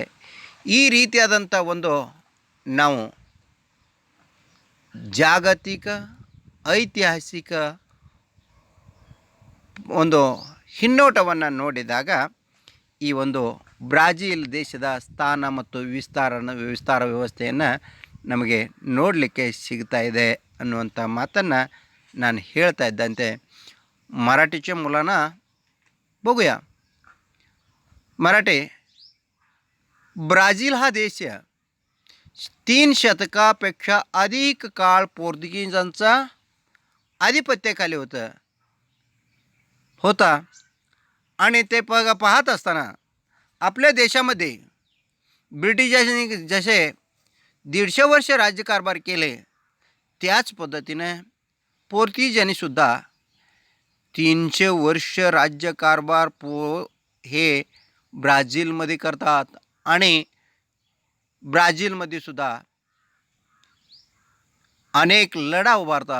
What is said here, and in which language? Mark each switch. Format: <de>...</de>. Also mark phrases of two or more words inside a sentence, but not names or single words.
<kn>ಈ ರೀತಿಯಾದಂಥ ಒಂದು ನಾವು ಜಾಗತಿಕ ಐತಿಹಾಸಿಕ ಒಂದು ಹಿನ್ನೋಟವನ್ನು ನೋಡಿದಾಗ ಈ ಒಂದು ಬ್ರಾಜಿಲ್ ದೇಶದ ಸ್ಥಾನ ಮತ್ತು ವಿಸ್ತಾರ ವ್ಯವಸ್ಥೆಯನ್ನು ನಮಗೆ ನೋಡಲಿಕ್ಕೆ ಸಿಗ್ತಾ ಇದೆ ಅನ್ನುವಂಥ ಮಾತನ್ನು ನಾನು ಹೇಳ್ತಾ ಇದ್ದಂತೆ</kn> <mr>मराठीचे मुलांना बघूया. मराठी ब्राझील हा देश 3 शतकापेक्षा अधिक काळ पोर्तुगीजांचा आधिपत्याखाली होता आणि ते पाहत असताना आपल्या देशामध्ये ब्रिटिशांनी जसे 150 वर्ष राज्यकारभार केले त्याच पद्धतीने पोर्तुगीजांनी सुद्धा 300 वर्ष राज्यकारभार हे ब्राझीलमध्ये करतात आणि ब्राझीलमध्ये सुद्धा अनेक लढा उभारतात.</mr>